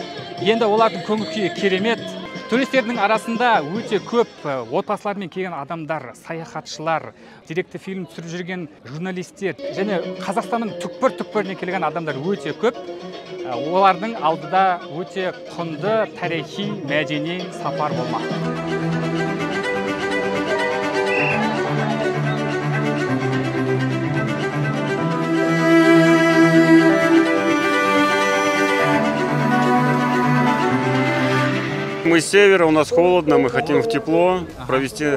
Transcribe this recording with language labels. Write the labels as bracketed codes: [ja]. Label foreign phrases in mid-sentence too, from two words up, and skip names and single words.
[kk] Енді олардың көңіл күйі керемет. Туристердің арасында өте көп отбасылармен келген адамдар, саяхатшылар, деректі фильм түсіріп жүрген журналистер және Қазақстанның түкпір-түкпірінен келген адамдар өте көп. Олардың алдыда өте құнды тарихи, мәдени сапар болмақ. [ru] Мы с севера, у нас холодно, мы хотим в тепло провести.